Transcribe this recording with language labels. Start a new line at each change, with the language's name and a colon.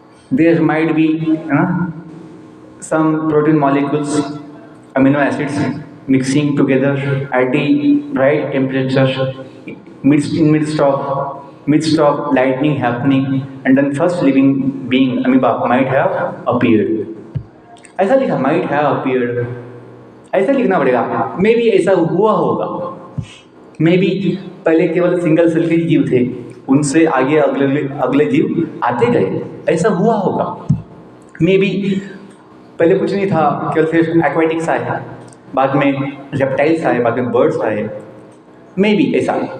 English: There might be some protein molecules, amino acids mixing together at the right temperature midst of lightning happening, and then first living being amoeba might have appeared.
Hindi: ऐसा लिखा,
English: might have appeared,
Hindi: ऐसा लिखना पड़ेगा।
English: maybe
Hindi: ऐसा हुआ होगा, may be पहले केवल सिंगल सेल के जीव थे, उनसे आगे अगले जीव आते गए, ऐसा हुआ होगा। मे बी पहले कुछ नहीं था, केवल फिर एक्वेटिक्स आए, बाद में रेप्टाइल्स आए, बाद में बर्ड्स आए, मे बी ऐसा।